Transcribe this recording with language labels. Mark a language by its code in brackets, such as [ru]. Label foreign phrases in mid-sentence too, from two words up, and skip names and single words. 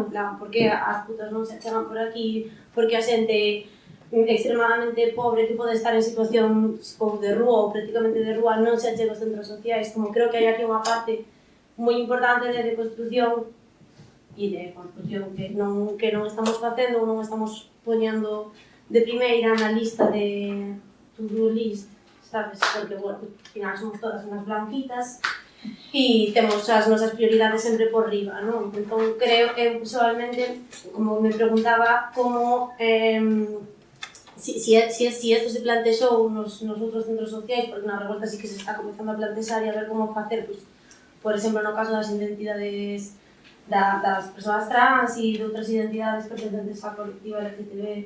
[gl] En plan, por que as putas non se chegan por aquí, porque a xente extremadamente pobre que pode estar en situación ou de rúa ou prácticamente de rúa non se achega aos centros sociais. Como creo que hai aquí unha parte moi importante de construción e de construción que non estamos facendo ou non estamos poñendo de primeira na lista de [en] to-do list, [gl] sabes? Porque, bueno, ao final somos todas unhas blanquitas e temos as nosas prioridades sempre por riba, non? Entón, creo que, personalmente, como me preguntaba, como si esto se plantexou nos outros centros sociais, porque na revolta sí que se está comenzando a plantexar e a ver como facer, pues, por exemplo, no caso das identidades das persoas trans e de outras identidades pertencentes á colectiva LGTB.